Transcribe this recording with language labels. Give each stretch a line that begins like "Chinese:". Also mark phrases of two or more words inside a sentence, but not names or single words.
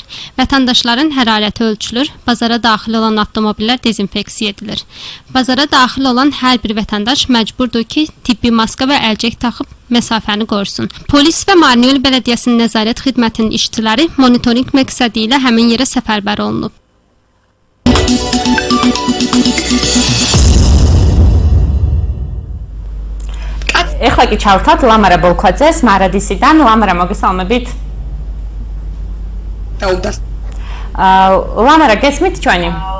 Azerbaijani: Vətəndaşların hərarəti ölçülür, bazara daxil olan avtomobillər dezinfeksiya edilir. Bazara daxil olan hər bir vətəndaş məcburdur ki, tibbi maska və əlcək taxıb məsafəni qorusun. Polis və Marneuli Bələdiyyəsinin nəzarət xidmətinin işçiləri monitorinq məqsədi ilə həmin yerə səfərbər olunub.
Georgian: ეხლა კი ჩავთვალთ ლამარა ბოლქვაძეს მარადისიდან. ლამარა, მოგესალმებით. ლამარა, გესმით ჩვენი?